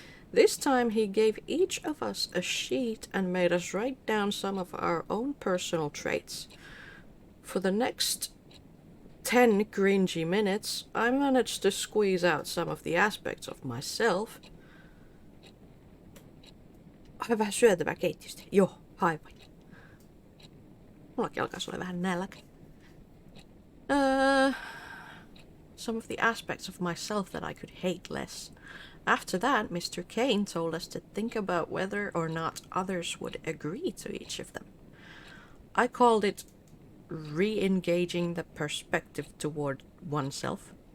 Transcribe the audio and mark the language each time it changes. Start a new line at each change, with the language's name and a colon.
English: This time he gave each of us a sheet and made us write down some of our own personal traits. For the next 10 cringy minutes, I managed to squeeze out some of the aspects of myself.
Finnish: Ai vähän syötävää keittiöstä. Joo, aivan. Mullakin alkaisi olla vähän nälkä.
English: Some of the aspects of myself that I could hate less. After that, Mr. Kane told us to think about whether or not others would agree to each of them. I called it re-engaging the perspective toward oneself.